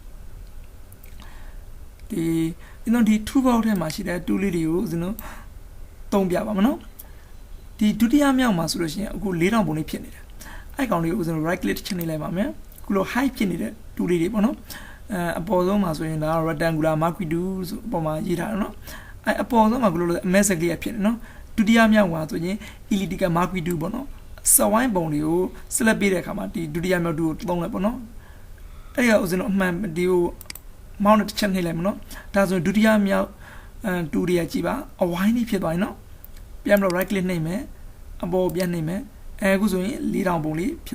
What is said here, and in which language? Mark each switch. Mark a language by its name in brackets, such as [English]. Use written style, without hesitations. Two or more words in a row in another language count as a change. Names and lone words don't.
[Burmese] ဒီ toolbar ထဲမှာရှိတဲ့ tool လေးတွေကိုဦးဇင်းတို့သုံးပြပါမယ်နော်ဒီဒုတိယမြောက်မှာဆိုလို့ရှိရင်အခု4000ပုံလေးဖြစ်နေတယ်အဲ့ကောင်လေးကိုဦးဇင်းတို့ [English] right click [Burmese] ချနေလိုက်ပါမယ်အခုလို high ဖြစ်နေတဲ့ tool လေးတွေပေါ့နော်အပေါ်ဆုံးမှာဆိုရင်ဒါ [English] rectangular marquee tool [Burmese] ဆိုအပေါ်မှာရေးထားတယ်နော်အဲ့အပေါ်ဆုံးမှာကလို့ message လေးဖြစ်နေနော်ဒုတိယမြောက်မှာဆိုရင် [English] elliptical marquee tool [Burmese] ပေါ့နော်စဝို င်းပုံလေးကို select ပေးတဲ့အခါမှာဒီဒုတိယမြောက် tool ကိုသုံးလိုက်ပေါ့နော်အဲ့ဒါဦးဇင်းတို့အမှန်ဒီကိုမောင်းနဲ့တစ်ချက်နှိပ်လိုက်မနော်ဒါဆိုဒုတိယမြောက်တူတွေကကြည့်ပါအဝိုင်းလေးဖြစ်သွားရင်နော်ပြန်ပြီးတော့ [English] right click [Burmese] နှိပ်မယ်အပေါ်ပြန်နှိပ်မယ်အခုဆိုရင်4000ပုံလေးဖြစ်